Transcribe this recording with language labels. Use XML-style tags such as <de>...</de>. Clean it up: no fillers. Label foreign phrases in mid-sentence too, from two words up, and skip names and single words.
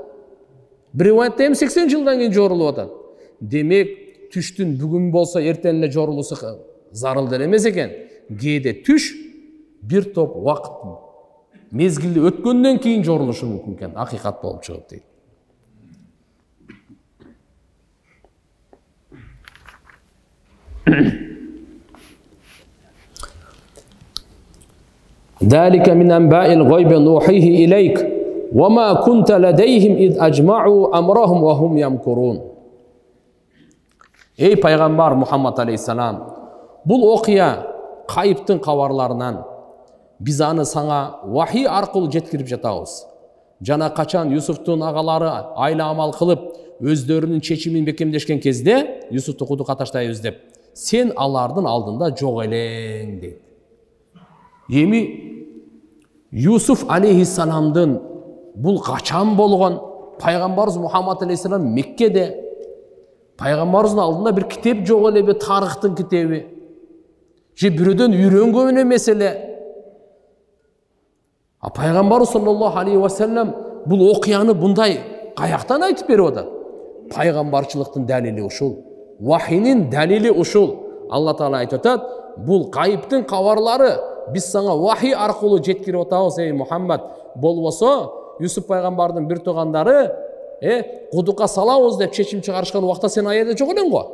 <ky>Бир риваятта 80 жылдан кийин жорулуп атат. Демек, түштүн бүгүн болсо эртең эле жорулуусу зарыл эмес экен. Кээде түш бир топ убакыт мезгилди өткөндөн кийин жорулушу мүмкүн экен, акыйкат болуп чыгып дейт.</ky> <ar>ذلك من أنباء الغيب نوحيه إليك وما كنت لديهم إذ أجمعوا أمرهم وهم يمكرون.</ar> <ky>Ey пайгамбар Мухаммад алейхиссалам, бул окуя кайыптын кабарларынан, Биз аны саңа вахи аркылуу жеткирип жатабыз. Жана качан Юсуфтун агалары айла амал кылып, өздөрүнүн чечимин бекемдешкен кезде, Юсуфту кудукка таштайбыз деп, сен алардын алдында жок элең дейт. Эми Юсуф алейхиссаламдын бул качан болгон? Пайгамбарыбыз Мухаммад алейхиссалам Меккеде. Пайгамбарыбыздын алдында бир китеп жок эле, тарыхтын китеби. Же бирөөдөн үйрөнгөн эмес эле. Пайгамбарыбыз саллаллаху алейхи ва саллям бул окуяны мындай каяктан айтып берип атат? Пайгамбарчылыктын далили ушул. Вахинин далили ушул. Алла Таала айтып атат, бул кайыптын кабарлары биз сага вахи аркылуу жеткирип атабыз, ey Мухаммад. Болбосо Юсуф пайгамбардын бир туугандары кудукка салабыз деп чечим чыгарышкан убакта сен аерде жок элең го.</ky>